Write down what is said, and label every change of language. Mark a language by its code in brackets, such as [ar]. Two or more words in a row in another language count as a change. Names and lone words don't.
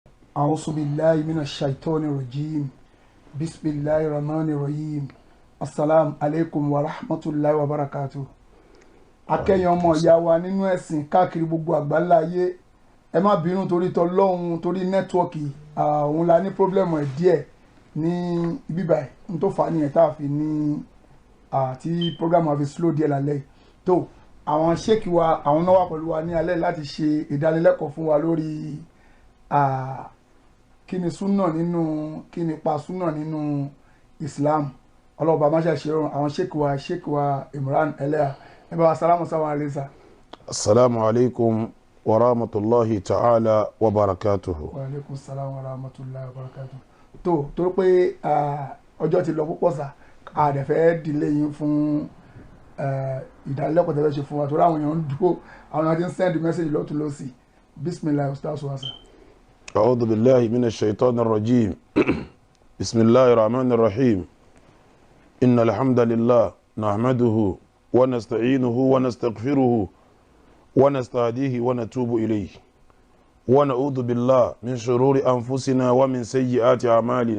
[ar] أعوذ بالله من الشيطان الرجيم بسم الله الرحمن الرحيم السلام عليكم ورحمة الله وبركاته. [yo] akẹ́yìn ọmọ ìyá wa nínú ẹ̀sìn káàkiri gbogbo àgbáńlá ayé ẹ má bínú torí tọlọ́hun torí nẹ́tíwọ́ọ̀kì òun la ní pírọ́blẹ́mù ẹ̀ díẹ̀ ní ibi báyìí n tó fà á nìyẹn tá a fi ní tí pírọ́gàmù àfi slow díẹ̀ lálẹ́ yìí tó àwọn ṣéèkì wa àwọn náà wà pẹ̀lú wa ní alẹ́ láti ṣe ìdánilẹ́kọ̀ọ́ fún wa lórí kí ni súnà nínú kí ni pa súnà nínú Islam ọlọ́ọ̀bá máṣá ṣe rọrùn àwọn ṣéèkì wa Imran Eleha ẹ bá wa sálámù sáwọn àlẹ́sà. [ar] السلام عليكم ورحمة الله تعالى وبركاته. وعليكم السلام ورحمة الله وبركاته. [yo] tó torí pé ọjọ́ ti lọ púpọ̀ sá àdẹ̀fẹ́ dìlé yín fún ìdánilẹ́kọ̀ọ́ tẹ́lẹ̀ ṣe fún wa torí àwọn èèyàn ń dúró àwọn èèyàn ti ń [en] send message [yo] lọ́tún lọ́sì [ar] بسم الله أستاذ [yo] wasa. [ar] أعوذ بالله من الشيطان الرجيم. بسم الله الرحمن الرحيم. إن الحمد لله نحمده ونستعينه ونستغفره ونستهديه ونتوب إليه. ونعوذ بالله من شرور أنفسنا ومن سيئات أعمالنا.